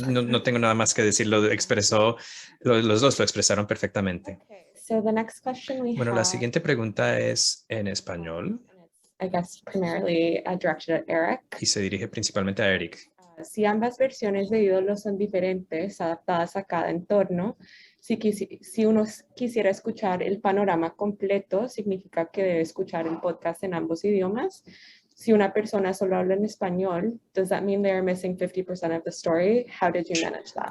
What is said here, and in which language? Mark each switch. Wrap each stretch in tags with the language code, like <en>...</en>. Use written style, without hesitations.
<es>No tengo nada más que decir. Los dos lo expresaron perfectamente.</es> <en>So the next question we</en> <es>Bueno,</es> <en>have,</en> <es>la siguiente pregunta es en español.</es> <en>I guess primarily directed at Eric.</en> <es>Y se dirige principalmente a Eric. Si ambas versiones de ídolos son diferentes, adaptadas a cada entorno, si uno quisiera escuchar el panorama completo, significa que debe escuchar el podcast en ambos idiomas. Si una persona solo habla en español,</es> <en>does that mean they're missing 50% of the story? How did you manage that?</en>